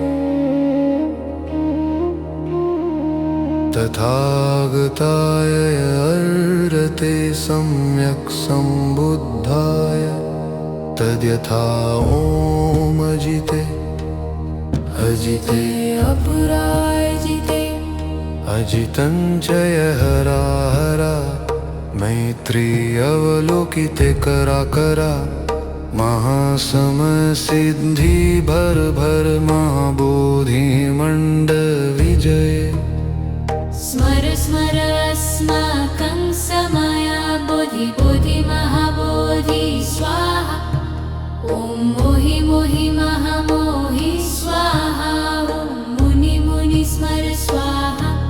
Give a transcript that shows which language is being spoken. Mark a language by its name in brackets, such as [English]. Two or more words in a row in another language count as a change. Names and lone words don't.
[Sanskrit] तथागताय अर्हते सम्यक् सम्बुद्धाय तद्यथा ॐ अजिते अजिते अपराजिते अजितं च हरा हरा मैत्री अवलोकिते कराकरा महासमय सिद्धि भर भर महाबोधिमण्ड विजय स्मर स्मर अस्माकं समय बोधि बोधि महाबोधि स्वाहा ॐ मोहि मोहि महामोहि स्वाहा ॐ मुनि मुनि स्मर स्वाहा